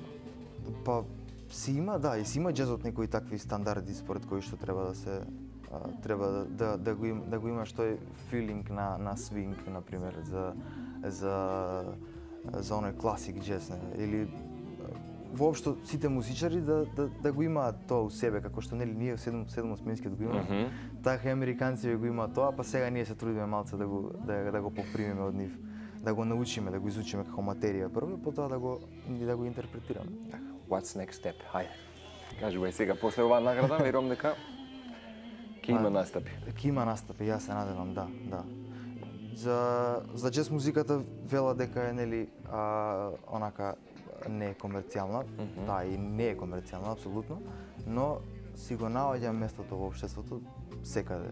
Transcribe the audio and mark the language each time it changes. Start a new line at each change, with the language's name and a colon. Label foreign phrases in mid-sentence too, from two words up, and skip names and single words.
Macedonian: Па си има, да, и си има джезот некои такви стандарди според кои што треба да се да го имаш тој филинг на свинг, на пример, за оној класик джез, или воопшто сите музичари да го имаат тоа у себе, како што нели ние 7/8 го имаме. Така и американците го имаат тоа, па сега ние се трудиме малце да го попримиме од нив, да го научиме, да го изучиме како материја прво, потоа да го интерпретираме.
English: What's next step?
Macedonian: Хајде. Кажувај сега после оваа награда, верувам дека ќе има настапи. Ќе има настапи, јас се надевам, да. За джез музиката вела дека е нели онака не е комерцијална, да, и не е комерцијална апсолутно, но си го наоѓа местото во општеството секаде.